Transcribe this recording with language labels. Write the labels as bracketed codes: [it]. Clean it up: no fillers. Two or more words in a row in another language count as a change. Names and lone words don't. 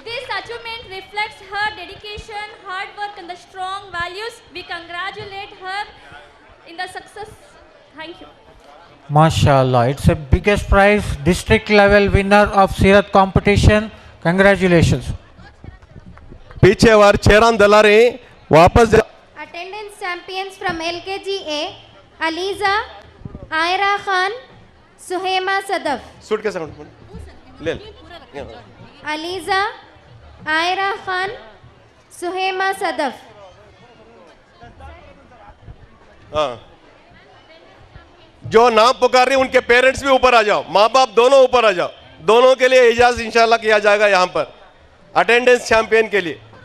[en] This achievement reflects her dedication, hard work, and the strong values. We congratulate her in the success. Thank you. MashaAllah, it's a biggest prize, district level winner of Sirat competition. Congratulations. पीछे वार चेहरान दलारे वापस जा Attendance champions from LKGA, Aliza, Aira Khan, Suhaima Sadaf. [hi] सूट कैसे ले [en] Aliza, Aira Khan, Suhaima Sadaf. [hi] हाँ जो नाम पुकार रही उनके पेरेंट्स भी ऊपर आ जाओ, माँ बाप दोनों ऊपर आ जाओ, दोनों के लिए इजाज़त इंशाल्लाह किया जाएगा यहाँ पर [en] attendance champion [hi] के लिए।